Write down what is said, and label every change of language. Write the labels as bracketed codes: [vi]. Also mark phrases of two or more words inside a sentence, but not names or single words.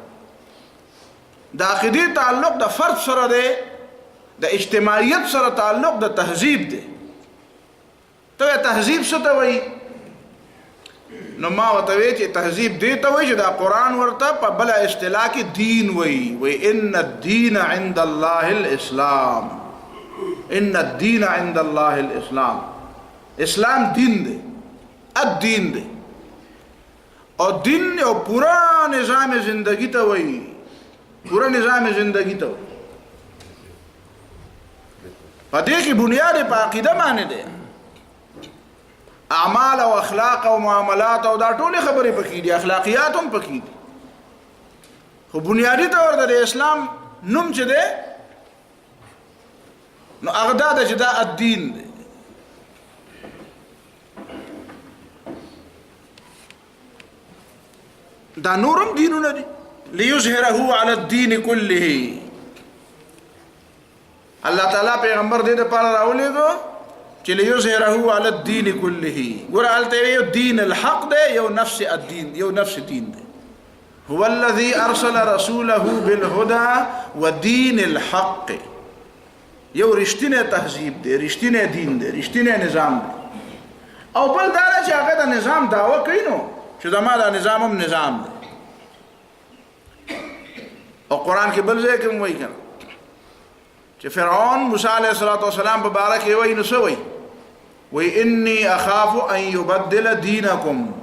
[ps] د عقیدې تعلق د فرد سره دی، د اجتماعیت سره تعلق د تهذیب دی. ته تهذیب څه ته وایي؟ نو ما ورته وایي چې تهذیب دی ته وایي چې دا قرآن ورته په بله اصطلاح کې دین وایي، وایي [ar] ان الدین عند الله الاسلام، ان الدین عند الله الاسلام، [ps] اسلام دین دی، الدین دی. او دین یو پورا نظام زندگی ته وایي پورا نظام زندگی ته پدې کې بنیاد په عقیده باندې ده اعمال او اخلاق او معاملات او دا ټول خبرې پکې دي اخلاقیات هم پکې دي خو بنیادی طور د اسلام نوم چې ده نو هغه دا چې دا الدین دی دا نورم دینونه دي [ar] ليظهره على الدين كله [ps] الله تعالی پیغمبر دې لپاره راولېګو چې [ar] ليظهره على الدين كله [ps] ګور الته یو دین الحق دی یو نفس الدين یو نفس دین دی [ar] هو الذي ارسل رسوله بالهدى ودين الحق [ps] یو رښتینی تهذیب دی رښتینی دین دی رښتینی نظام دی او بل دا چې هغه د نظام دعوه کوي نو چې زما دا نظام هم نظام دی او قرآن کې بل ځای کې وایي کنه چې فرعون موسی علیه السلام په باره کې وایي نو څه وایي وایي [ar] انی اخاف ان یبدل دینکم